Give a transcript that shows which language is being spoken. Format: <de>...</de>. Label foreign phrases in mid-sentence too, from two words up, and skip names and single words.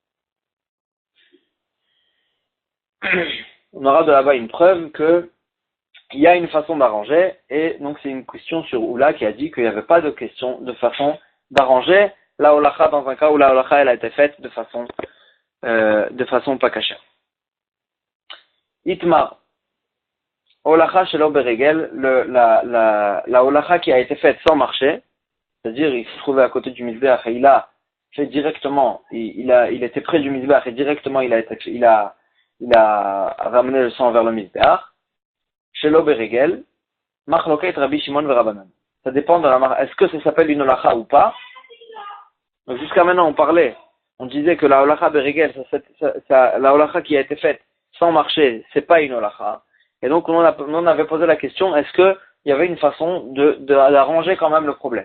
<fr>On aura de là-bas une preuve que il y a une façon d'arranger, et donc c'est une question sur Oula qui a dit qu'il n'y avait pas de question de façon d'arranger la holacha dans un cas où la holacha elle a été faite de façon pas cachée.</fr> <he>איתמר, הולכה שלא ברגל,</he> <fr>la holacha qui a été faite sans marcher, c'est-à-dire il se trouvait à côté du misbéach et il a fait directement, il était près du misbéach et directement il a ramené le sang vers le misbéach.</fr> <he>שלא ברגל, מחלוקת רבי שמעון ורבנן.</he> <fr>Ça dépend de est-ce que ça s'appelle une holacha ou pas. Donc jusqu'à maintenant on disait que la</fr> <he>הולכה ברגל,</he> <fr>la holacha qui a été faite sans marcher, c'est pas une holacha. Et donc on avait posé la question, est-ce que il y avait une façon d'arranger quand même le problème.</fr>